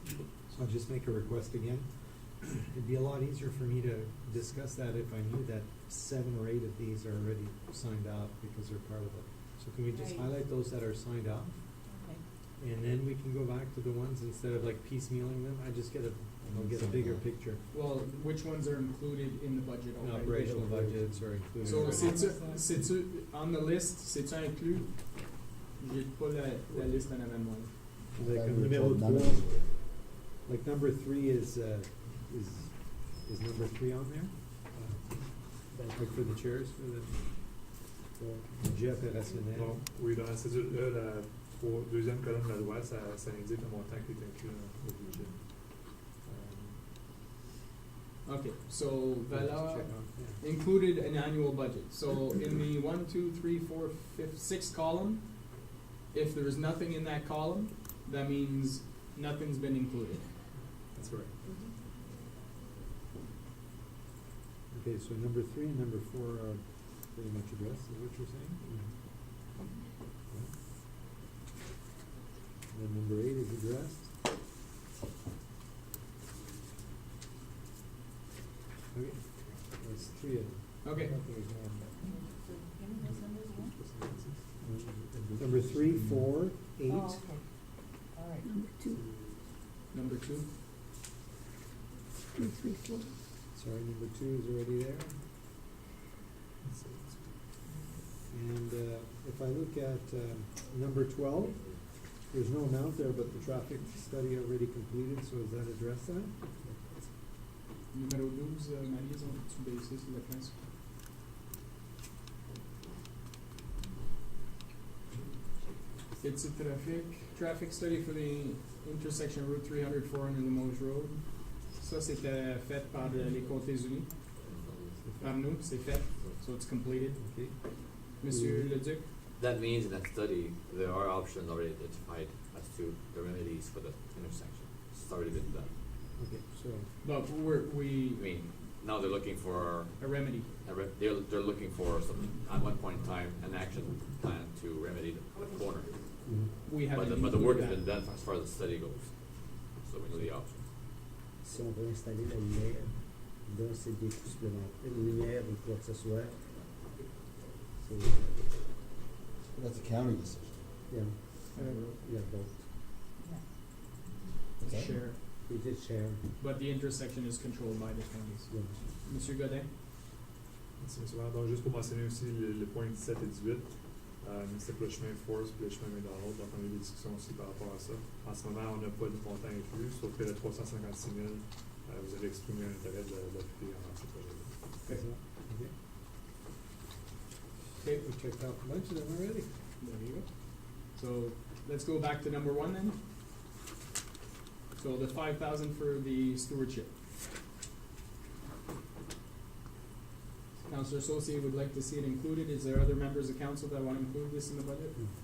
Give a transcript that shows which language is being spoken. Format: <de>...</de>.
<en>so I'll just make a request again. It'd be a lot easier for me to discuss that if I knew that 7 or 8 of these are already signed up because they're part of it. So can we just Right. highlight those that are signed up? Okay. And then we can go back to the ones, instead of like piecemealing them, I'll get a bigger picture. Well, which ones are included in the budget already? Operational budgets are included.</en> <fr>So, c'est-tu,</fr> <en>on the list,</en> <fr>c'est-tu inclus? J'ai pas la liste en avant de moi.</fr> <en>Like numéro 3, like number 3 is number 3 on there? Like for the chairs, for the</en> <fr>budget opérationnel. Bon, oui, dans la cédule, la deuxième colonne de la loi, ça indique le montant qui est inclus dans le budget.</fr> <en>Okay, so Vala Check off, yeah. included an annual budget. So in the 1, 2, 3, 4, 5, 6th column, if there's nothing in that column, that means nothing's been included. That's correct. Okay, so number 3 and number 4 are pretty much addressed, is what you're saying? And then number 8 is addressed. Okay. There's three of them. Okay. I don't think there's more than that. Give me those numbers again. Number 3, 4, 8. Oh, okay. All right. Number two. Sorry, number 2 is already there. And if I look at number 12, there's no amount there, but the traffic study already completed, so does that address that?</en> <fr>Numéro 12, Maryse, on peut baisser sur la 15.</fr> <en>It's a traffic study for the intersection Route 300, 400 Limoges Road.</en> <fr>Ça, c'était fait par les Côtes-Unis. Par nous, c'est fait.</fr> <en>So it's completed. Okay.</en> <fr>Monsieur Leduc?</fr> <en>That means in that study, there are options already identified as to the remedies for the intersection. It's already been done. Okay, so, But I mean, now they're looking for, a remedy. they're looking for some, at one point in time, an action plan to remedy the corner. We haven't But the work has included been that. done as far as the study goes. So we know the options.</en> <fr>Si on veut installer la lumière, là, c'est des coûts supplémentaires. Une lumière ou quoi que ce soit. C'est,</fr> <en>That's a county decision. yeah, Uh, yeah, both. What's that? Share. We did share. But the intersection is controlled by the counties. Yeah.</en> <fr>Monsieur Godin? Merci, M. Maire. Donc, juste pour mentionner aussi le point 17 et 18, c'est pour le chemin Force puis le chemin McDonald. Donc, on a eu des discussions aussi par rapport à ça. En ce moment, on n'a pas de montant inclus, sauf que le 356 000, vous avez exprimé un intérêt d'appuyer en ce projet-là.</fr> <en>okay. Okay. Okay, we checked out a bunch of them already. There you go. So let's go back to number 1 then. So the 5,000 for the stewardship. Councillor Associate would like to see it included. Is there other members of council that want to include this in the budget?</en>